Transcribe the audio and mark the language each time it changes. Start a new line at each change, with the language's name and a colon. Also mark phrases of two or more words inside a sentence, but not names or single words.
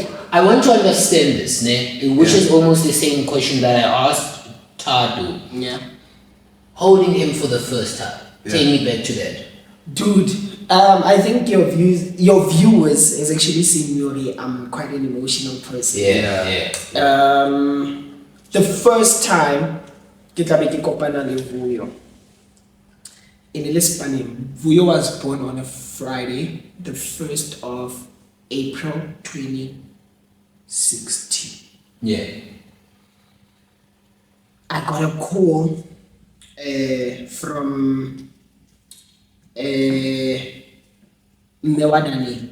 English: I want to understand this, ne? Which is almost the same question that I asked Tadu. Yeah. Holding him for the first time. Take me back to that. Dude, I think your viewers is actually seeing me. I'm quite an emotional person. Yeah. The first time
Southern Sotho: ke tla be ke kopana le Vuyo.
English: In Lisbon, Vuyo was born on a Friday, the 1st of April 2016. Yeah. I got a call from Mewadani.